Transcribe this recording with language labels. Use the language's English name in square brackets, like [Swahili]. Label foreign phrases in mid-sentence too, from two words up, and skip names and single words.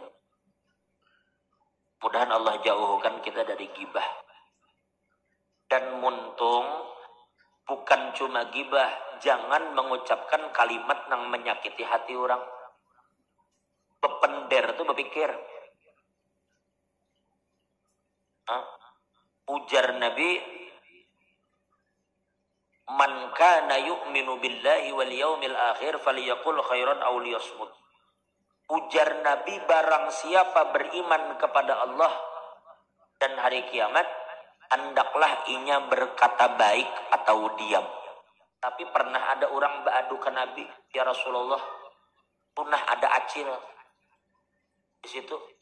[Indonesian] Mudahan Allah jauhkan kita dari gibah. Dan muntung bukan cuma gibah, jangan mengucapkan kalimat yang menyakiti hati orang. Bepender tuh berpikir. Ujar Nabi, [Arabic] من كان يؤمن بالله واليوم الآخر فليقل خيرا أو ليصمت. [Indonesian] Ujar Nabi, barang siapa beriman kepada Allah dan hari kiamat, hendaklah inya berkata baik atau diam. Tapi pernah ada orang beradu ke Nabi, [Arabic] يا رسول الله, [Indonesian] punah ada acil di situ.